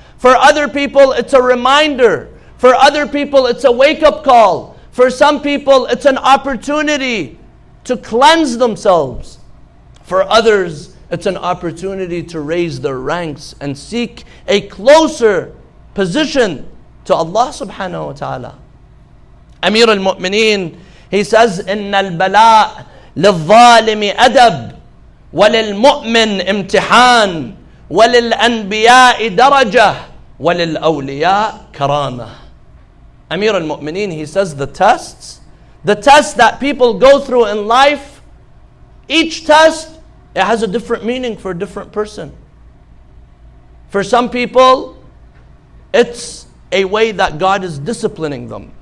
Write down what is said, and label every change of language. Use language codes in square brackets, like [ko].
[en] For other people, it's a reminder. For other people, it's a wake-up call. For some people, it's an opportunity to cleanse themselves. For others, it's an opportunity to raise their ranks and seek a closer position to Allah subhanahu wa ta'ala. [ar] Amir al-Mu'mineen, he says, إِنَّ الْبَلَاءَ لِلظَّالِمِ أَدَبْ وَلِلْمُؤْمِنِ امْتِحَانٍ وَلِلْأَنْبِيَاءِ دَرَجَةٍ وَلِلْأَوْلِيَاءِ كَرَامَةٍ. [en] Amir al-Mu'mineen, he says the tests that people go through in life, each test, it has a different meaning for a different person. For some people, it's a way that God is disciplining them.